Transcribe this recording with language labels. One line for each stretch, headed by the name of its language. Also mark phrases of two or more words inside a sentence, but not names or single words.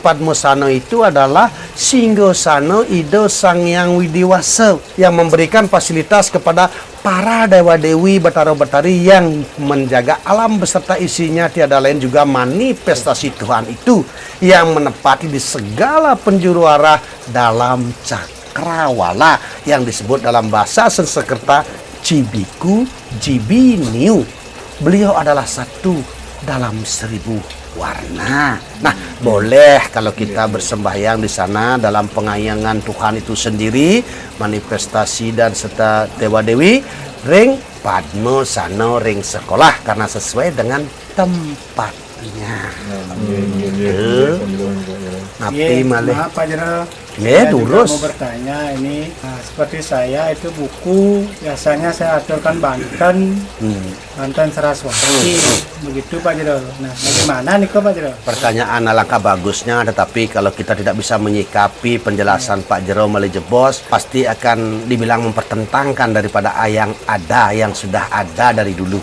Indonesian: Padmosana itu adalah Singgosana Ida Sang Hyang Widiwasa, yang memberikan fasilitas kepada para dewa-dewi, batara-batari yang menjaga alam beserta isinya, tiada lain juga manifestasi Tuhan itu yang menepati di segala penjuru arah dalam cakrawala yang disebut dalam bahasa Sanskerta Cibiku Jibiniu. Beliau adalah satu dalam 1000 warna. Nah, boleh kalau kita bersembahyang di sana dalam pengayangan Tuhan itu sendiri, manifestasi dan serta dewa-dewi, ring Padmosana ring sekolah, karena sesuai dengan tempatnya.
Balinese: Napi malih.
Indonesian: Maaf Pak Jero, Ya, saya juga lurus. mau bertanya ini. Nah, seperti saya itu buku biasanya saya aturkan Banten, Banten Saraswati, begitu Pak Jero. Nah, bagaimana nih kok Pak Jero? Pertanyaan alangkah bagusnya, tetapi kalau kita tidak bisa menyikapi penjelasan Pak Jero Malejebos, pasti akan dibilang mempertentangkan daripada yang ada, yang sudah ada dari dulu.